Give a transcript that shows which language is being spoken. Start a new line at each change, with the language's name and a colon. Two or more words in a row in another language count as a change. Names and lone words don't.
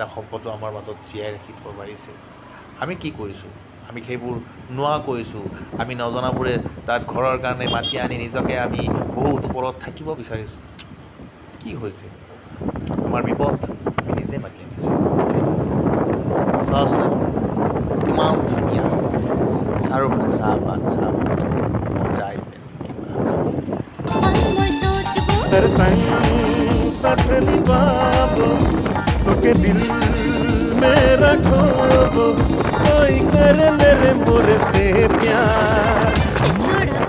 Assamese: সম্পদো আমাৰ মাজত জীয়াই ৰাখি থব পাৰিছে আমি কি কৰিছোঁ আমি সেইবোৰ নোহোৱা কৰিছোঁ আমি নজনাবোৰে তাত ঘৰৰ কাৰণে মাতি আনি নিজকে আমি বহুত ওপৰত থাকিব বিচাৰিছোঁ কি হৈছে আমাৰ বিপদ আমি নিজে মাতি আনিছোঁ চাওচোন কিমান ধুনীয়া চাৰিওফালে চাহপাত মজাই
Chhattisgarhi: हर संग साथ निभाबो तोके दिल में रखो कोई कर ले रे मोरे से प्यार